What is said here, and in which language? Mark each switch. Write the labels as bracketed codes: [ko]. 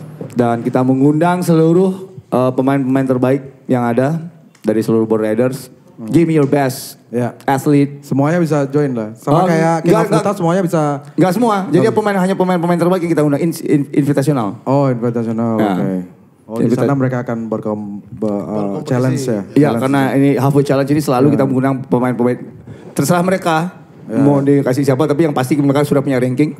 [id] Dan kita mengundang seluruh pemain-pemain terbaik yang ada dari seluruh board riders. [en] Give me your best athlete. [id] Semuanya bisa join lah. Sama kayak kita semuanya bisa. Enggak semua. Jadi hanya pemain-pemain terbaik yang kita undang invitational. Invitational. Oke. Di sana mereka akan challenge ya. Iya, karena ini halfway challenge ini selalu kita mengundang pemain-pemain. Terserah mereka mau dikasih siapa, tapi yang pasti mereka sudah punya ranking.